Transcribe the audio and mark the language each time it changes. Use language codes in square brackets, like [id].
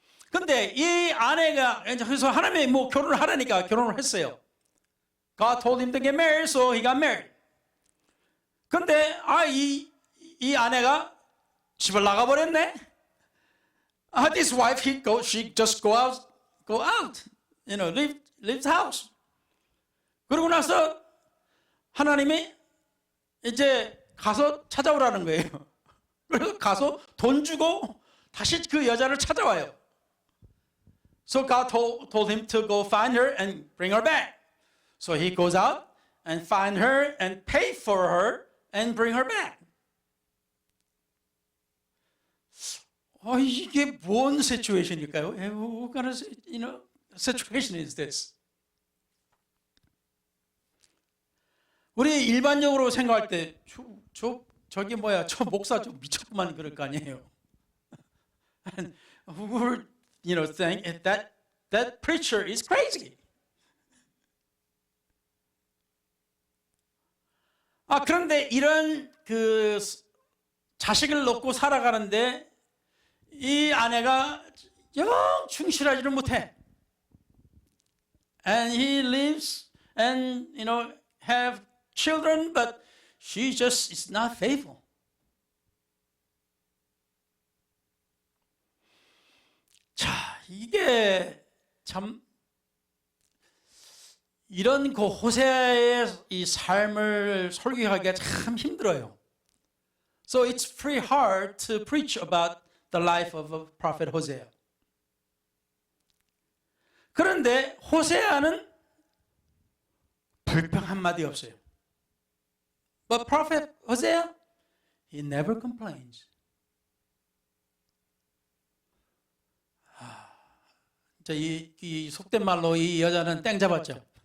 [ko] 근데 이 아내가 그래서 하나님이 뭐 결혼을 하라니까 결혼을 했어요. [en] God told him to get married, so he got married. [ko] 근데 이 아내가 집을 나가 버렸네. [en] This wife, she just go out, leave the house. [ko] 그러고 나서 하나님이 이제 가서 찾아오라는 거예요. 그래서 가서 돈 주고 다시 그 여자를 찾아와요. [en] So God told him to go find her and bring her back. So he goes out and find her and pay for her and bring her back. [ko] 이게 뭔 situation일까요? [en] What kind of, situation is this? [ko] 우리 일반적으로 생각할 때 저기 뭐야, 저 목사 좀 미쳤구만 그럴 거 아니에요. [en] And we're, think that preacher is crazy. [ko] 그런데 이런 그 자식을 놓고 살아가는데 이 아내가 영 충실하지를 못해. [en] And he lives and have children, but she just is not faithful. [ko] 자, 이게 참 이런 그 호세아의 이 삶을 설교하기가 참 힘들어요. [en] So it's pretty hard to preach about the life of a prophet Hosea. [ko] 그런데 호세아는 불평 한마디 없어요. [en] But prophet Hosea, he never complains. [ko] 이 속된 말로 이 여자는 땡 잡았죠.